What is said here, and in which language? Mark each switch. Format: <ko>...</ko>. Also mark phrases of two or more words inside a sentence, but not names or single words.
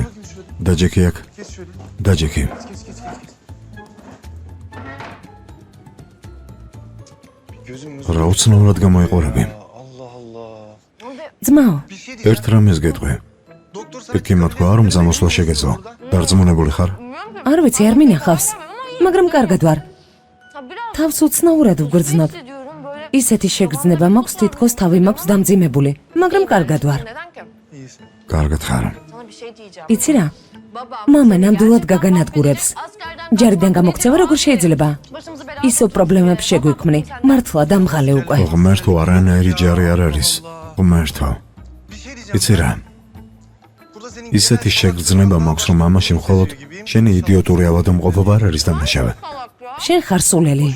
<ka>დაჯექი აქ. დაჯექი. რა უცნაურად გამოიყურები. ძმაო, ერთ რამეს გეტყვი. ექიმმა თქვა რომ ზამოსვლა შეგეძლო. დარწმუნებული ხარ? არ ვიცი, არ მინახავს. მაგრამ კარგად ვარ.</ka> <tr>Ha biraz</tr> <ka>თავს უცნაურად ვგრძნობ.</ka> <tr>hissediyorum böyle.</tr> <ka>ისეთი შეგრძნება მაქვს, თითქოს თავი მაქვს დამძიმებული, მაგრამ კარგად ვარ.</ka> <tr>Neden ki?</tr> <ka>კარგად ხარ.</ka> <tr>Sana bir şey diyeceğim.</tr> <ka>იცი რა? Babam მამა ნამდვილად გაგანადგურებს. askerden ჯარიდან გამოქცევა როგორ შეიძლება?</ka> <tr>başımızı belaya</tr> <ka>ისო პრობლემებს შეგვიქმნი. მართლა დამღალე უკვე. ღმერთო არანაირი ჯარი არ არის. ღმერთო. იცი რა? ისეთი შეგრძნება მაქვს, რომ ამაში მხოლოდ შენი იდიოტური ავადმყოფობა არ არის დამნაშავე. შენ ხარ სულელი.</ka>